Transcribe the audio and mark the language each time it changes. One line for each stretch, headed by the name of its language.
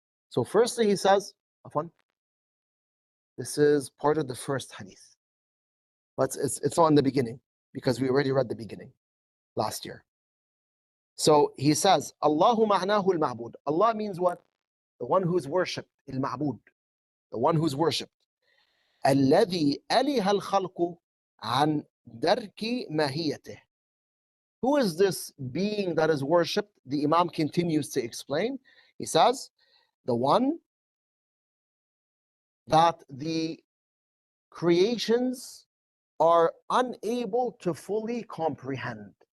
English: So firstly he says, this is part of the first hadith, but it's not in the beginning because we already read the beginning last year. So he says, Allahu ma'nahu al-ma'bud. Allah means what? The one who's worshipped, al-ma'bud, the one who's worshipped.
Arabic: الذي أله الخلق عن درك ماهيته.
English: Who is this being that is worshipped? The Imam continues to explain. He says, the one that the creations are unable to fully comprehend.